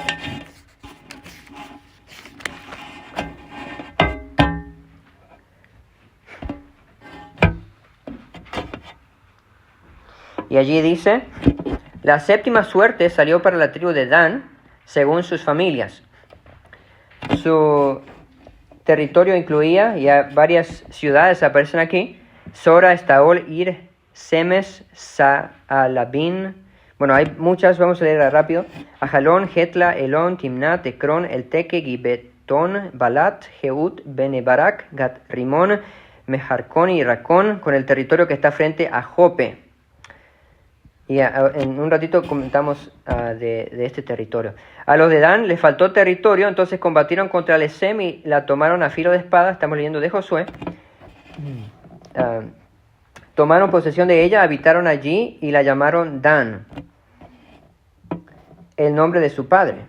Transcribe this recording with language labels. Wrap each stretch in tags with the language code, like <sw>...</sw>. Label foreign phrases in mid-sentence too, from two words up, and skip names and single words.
<es>Y allí dice, la 7ª suerte salió para la tribu de Dan, según sus familias. Su territorio incluía, ya varias ciudades aparecen aquí: Sora, Estaol, Ir, Semes, Saalabín. Bueno, hay muchas, vamos a leer rápido. Ajalón, Getla, Elón, Timnat, Ecrón, Elteque, Gibetón, Balat, Jeut, Benebarak, Gat Rimón, Mejarcón y Racón, con el territorio que está frente a Jope. Y en un ratito comentamos de este territorio. A los de Dan les faltó territorio, entonces combatieron contra Lesem y la tomaron a filo de espada. Estamos leyendo de Josué. Tomaron posesión de ella, habitaron allí y la llamaron Dan, el nombre de su padre.</es>